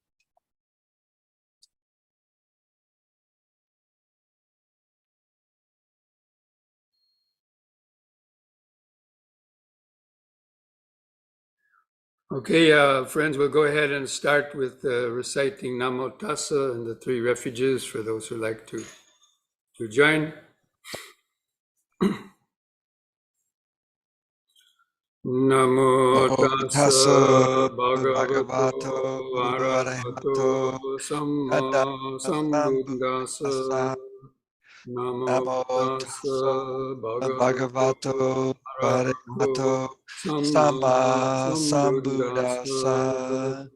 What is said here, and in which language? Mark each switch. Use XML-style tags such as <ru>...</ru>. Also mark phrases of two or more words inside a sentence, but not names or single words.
<en>Okay, friends, we'll go ahead and start with reciting</en> <pi>Namo Tassa</pi> <en>and the three refuges for those who like to join.</en> <pi>Namo Tassa Bhagavato Arahato Samma Sambuddhassa. Namo Tassa Bhagavato Arahato Samma Sambuddhassa.</pi>